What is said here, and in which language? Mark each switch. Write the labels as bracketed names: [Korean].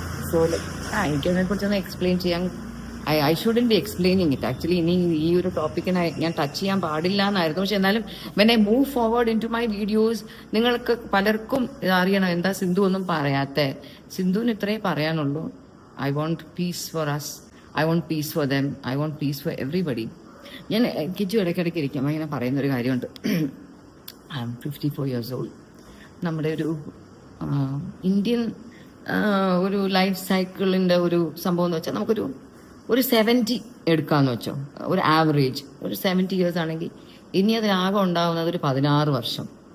[English] So like [Malayalam] എനിക്കതിനെക്കുറിച്ചൊന്ന് explain ചെയ്യാൻ [English] I shouldn't be explaining it. [Malayalam] Actually ഇനി ഈ ഒരു ടോപ്പിക്കിനെ ഞാൻ ടച്ച് ചെയ്യാൻ പാടില്ല എന്നായിരുന്നു. പക്ഷെ എന്നാലും [English] when I move forward into my videos, [Malayalam] നിങ്ങൾക്ക് പലർക്കും അറിയണം എന്താ സിന്ധു ഒന്നും പറയാത്തെ. സിന്ധുവിന് ഇത്രേ പറയാനുള്ളൂ. [English] I want peace for us. I want peace for them. I want peace for everybody. [Malayalam] ഞാൻ കിച്ചു ഇടയ്ക്കിടയ്ക്ക് ഇരിക്കുമ്പോൾ ഇങ്ങനെ പറയുന്നൊരു കാര്യമുണ്ട്. [English] I am 54 years old. [Malayalam] നമ്മുടെ ഒരു ഇന്ത്യൻ ഒരു ലൈഫ് സൈക്കിളിൻ്റെ ഒരു സംഭവം എന്ന് വെച്ചാൽ ഒരു 70 എടുക്കാമെന്ന് വെച്ചോ, ഒരു ആവറേജ് ഒരു 70 years ആണെങ്കിൽ ഇനി അതിനാകെ ഉണ്ടാവുന്നത് ഒരു 16 വർഷം.